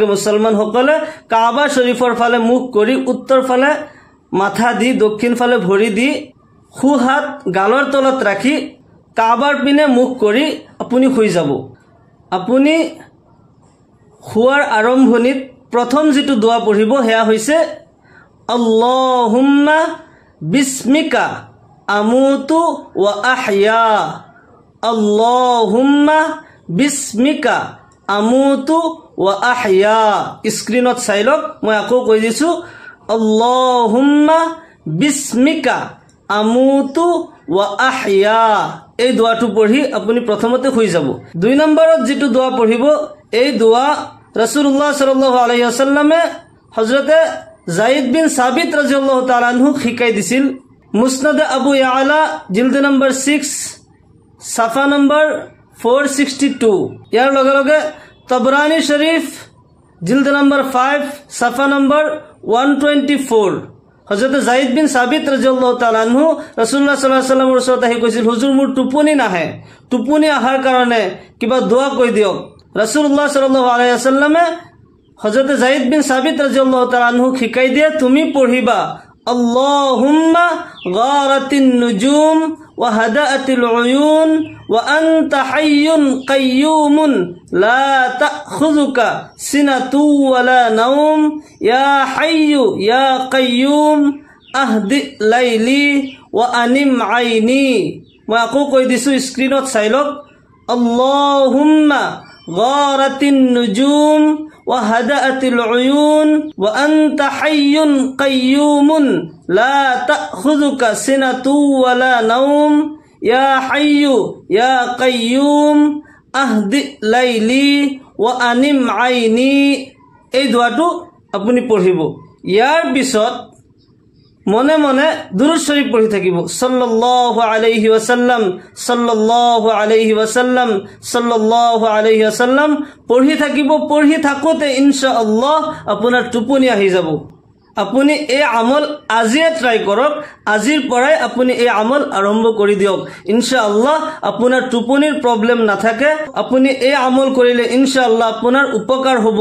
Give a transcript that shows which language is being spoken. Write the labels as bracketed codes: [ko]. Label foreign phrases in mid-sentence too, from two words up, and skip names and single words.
[as] মুছলমানসকলে কাবা শৰীফৰ ফালে মুখ কৰি উত্তৰ ফালে মাথা দি, দক্ষিণ ফালে ভৰি দি, সু হাত গালৰ তলত ৰাখি কাবাৰ পিনে মুখ কৰি আপুনি শুই যাব। আপুনি শুৱাৰ আৰম্ভণিত প্ৰথম যিটো দোৱা পঢ়িব সেয়া হৈছে [ar] اللهم باسمك أموت وأحيا. اللهم باسمك أموت وأحيا. [as] স্ক্ৰীনত চাই লওক, মই আকৌ কৈ দিছোঁ, [ar] اللهم باسمك أموت وأحيا. [as] এই দোৱাটো পঢ়ি আপুনি প্ৰথমতে শুই যাব। 2 নম্বৰত যিটো দোৱা পঢ়িব, এই দোৱা [ar] رسول الله صلى الله عليه وسلم [as] হযৰতে যায়েদ বিন সাবিত [ar] رضي الله تعالى عنه [as] শিকাই দিছিল। মুছনাদ আবু ইয়ালা জিলদ নম্বৰ 6 সাফা নম্বৰ 462। ইয়াৰ লগে লগে তবৰানী শৰীফ জিলদ নম্বৰ 5 সাফা নম্বৰ 124। হযৰতে যায়েদ বিন সাবিত [ar] رضي الله تعالى عنه رسول الله صلى الله عليه وسلم [as] ওচৰত আহি কৈছিল, হুজুৰ, মোৰ টোপনি নাহে, টোপনি অহাৰ কাৰণে কিবা দোৱা কৈ দিয়ক। [ar] رسول الله صلى الله عليه وسلم হযৰতে যায়েদ বিন সাবিত رضي الله تعالى عنه [as] শিকাই দিয়ে, তুমি পঢ়িবা [ar] اللهم غارت النجوم وهدأت العيون وأنت حي قيوم لا تأخذك سنة ولا نوم يا حي يا قيوم أهدئ ليلي وأنم عيني. [as] মই আকৌ কৈ দিছোঁ, স্ক্ৰীনত চাই লওক। [ar] اللهم غارت النجوم وهدأت العيون وأنت حي قيوم لا تأخذك سنة ولا نوم يا حي يا قيوم أهدئ ليلي وأنم عيني. [as] এই দোৱাটো আপুনি পঢ়িব। ইয়াৰ পিছত মনে মনে দুৰুদ শৰীফ পঢ়ি থাকিব। [ar] صلى الله عليه وسلم، صلى الله عليه وسلم، صلى الله عليه وسلم [as] পঢ়ি থাকিব। পঢ়ি থাকোঁতে ইনশাআল্লাহ আপোনাৰ টোপনি আহি যাব। আপুনি এই আমল আজিয়ে ট্ৰাই কৰক। আজিৰ পৰাই আপুনি এই আমল আৰম্ভ কৰি দিয়ক। ইনশাআল্লাহ আপোনাৰ টোপনিৰ প্ৰব্লেম নাথাকে। আপুনি এই আমল কৰিলে ইনশাআল্লাহ আপোনাৰ উপকাৰ হ'ব।